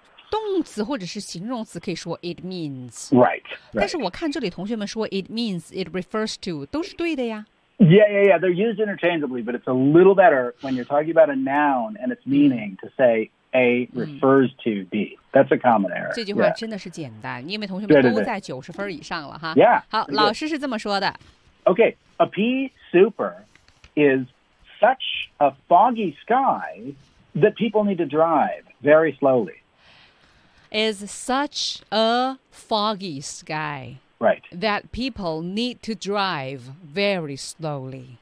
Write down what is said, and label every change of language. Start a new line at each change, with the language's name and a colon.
Chinese: 动词或者是形容词可以说 it means.
English: Right, right.
Chinese: 但是我看这里同学们说 it means, it refers to, 都是对的呀。
English: Yeah, yeah, yeah. They're used interchangeably, but it's a little better when you're talking about a noun and its meaning to say,A refers to B. That's a common error.
Chinese: 这句话真的是简单，因为同学们都在九十分以上了哈。
English: Yeah.
Chinese: 好，老师是这么说的。
English: Okay, a pea super is such a foggy sky that people need to drive very slowly. Is such a foggy sky. Right. That people need to drive very slowly.